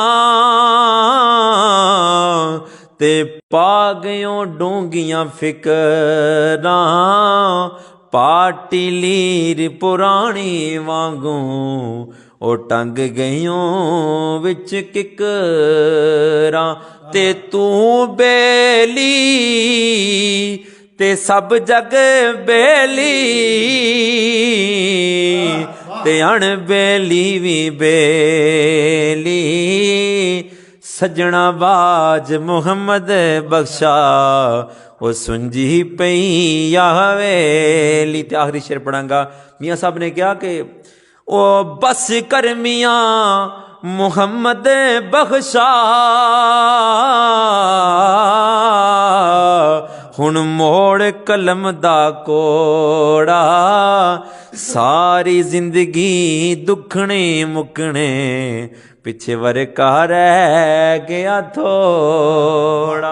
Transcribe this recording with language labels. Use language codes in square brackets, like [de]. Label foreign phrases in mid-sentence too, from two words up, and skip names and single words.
[pa] تے پا گیوں ڈونگیاں فکراں، پاٹی لیر پرانی وانگوں، او ٹنگ گیوں وچ ککراں، تے تو بیلی تے سب جگ بیلی، تے ان بیلی وی بیلی، سجنا باج محمد بخشا وہ سنجی پئی یا حویلی. تے آخری شعر پڑھاں گا. میاں صاحب نے کیا کہ او بس کر میاں محمد بخشا ہن موڑ قلم دا کوڑا ساری زندگی دکھنے مکنے پیچھے ورکا رہ گیا تھوڑا.